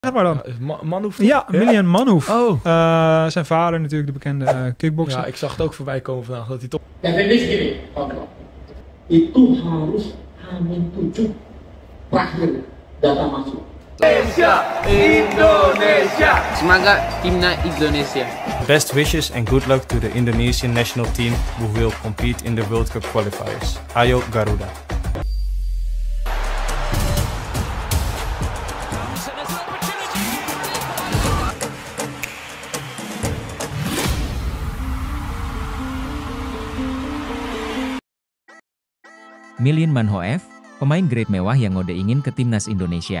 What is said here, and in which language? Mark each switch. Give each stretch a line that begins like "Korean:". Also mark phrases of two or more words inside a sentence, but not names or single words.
Dutch: Zeg maar dan. Manhoef? Ja, Milian Manhoef. Oh. Zijn vader natuurlijk, de bekende kickbokser. Ja, ik zag het ook voorbij komen vandaag dat hij toch...
Indonesian: Definis gini, kontrol. Itu harus H-7 terakhir data masuk. Indonesia. Semoga timnas Indonesia.
English: Best wishes and good luck to the Indonesian national team who will compete in the World Cup qualifiers.
Indonesian: Ayo Garuda. Milian Manhoef, pemain grade mewah yang ngode ingin ke timnas Indonesia.